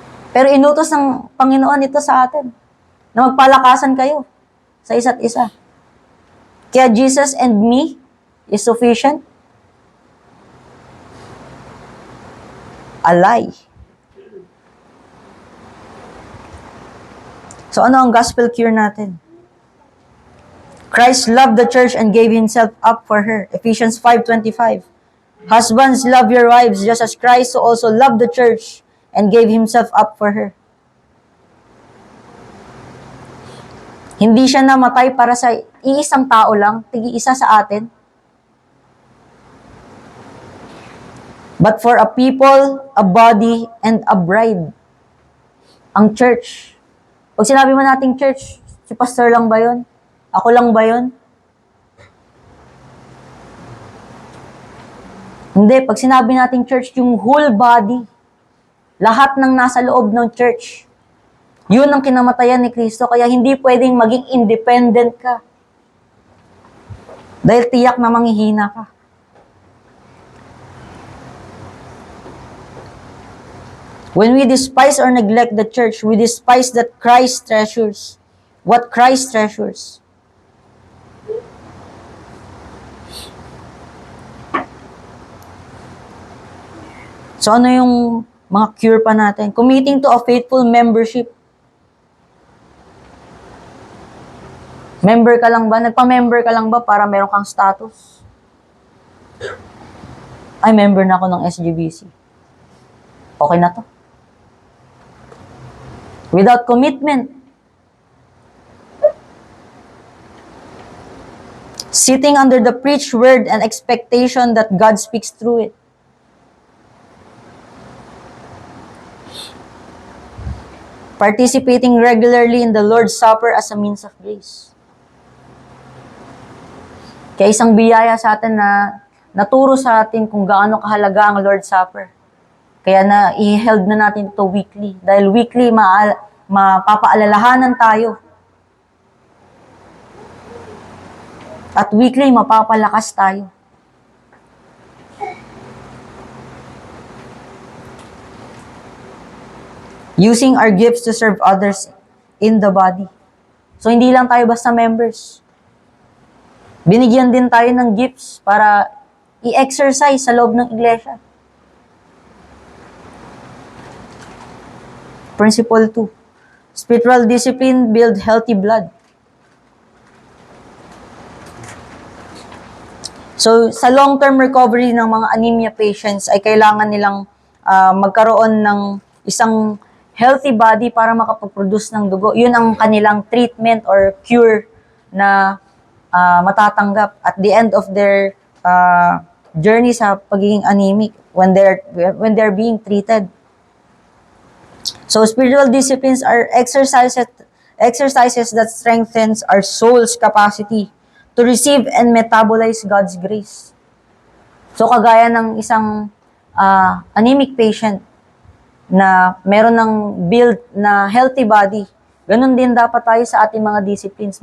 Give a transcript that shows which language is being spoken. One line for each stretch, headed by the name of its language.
Filipino: Pero inutos ng Panginoon ito sa atin, na magpalakasan kayo sa isa't isa.
English: Kaya Jesus and me is sufficient. A lie.
Filipino: So ano ang gospel cure natin?
English: Christ loved the church and gave Himself up for her. Ephesians 5:25. Husbands, love your wives just as Christ also loved the church and gave Himself up for her.
Filipino: Hindi siya namatay para sa iisang tao lang, tig-isa sa atin.
English: But for a people, a body, and a bride.
Filipino: Ang church. Pag sinabi mo nating church, si pastor lang ba yun? Ako lang ba yun? Hindi, pag sinabi nating church, yung
English: whole body.
Filipino: Lahat ng nasa loob ng church. Yun ang kinamatayan ni Kristo, kaya hindi pwedeng maging independent ka. Dahil tiyak na manghihina ka.
English: When we despise or neglect the church, we despise that Christ treasures. What Christ treasures.
Filipino: So ano yung mga cure pa natin?
English: Committing to a faithful membership.
Filipino: Member ka lang ba? Nagpa-member ka lang ba para meron kang status? Ay, member na ako ng SGBC. Okay na to.
English: Without commitment. Sitting under the preached word and expectation that God speaks through it. Participating regularly in the Lord's Supper as a means of grace.
Filipino: Kaya isang biyaya sa atin na naturo sa atin kung gaano kahalaga ang Lord's Supper. Kaya na i-held na natin ito weekly. Dahil weekly mapapaalalahanan tayo. At weekly mapapalakas tayo.
English: Using our gifts to serve others in the body.
Filipino: So hindi lang tayo basta members. Binigyan din tayo ng gifts para i-exercise sa loob ng iglesia.
English: Principle 2. Spiritual discipline build healthy blood.
Filipino: So, sa long-term recovery ng mga anemia patients ay kailangan nilang magkaroon ng isang healthy body para makapag-produce ng dugo. Yun ang kanilang treatment or cure na matatanggap
English: at the end of their journey
Filipino: sa pagiging anemic
English: when they're being treated. So spiritual disciplines are exercises that strengthens our soul's capacity to receive and metabolize God's grace.
Filipino: So kagaya ng isang anemic patient na meron ng build na healthy body, ganun din dapat tayo sa ating mga disciplines.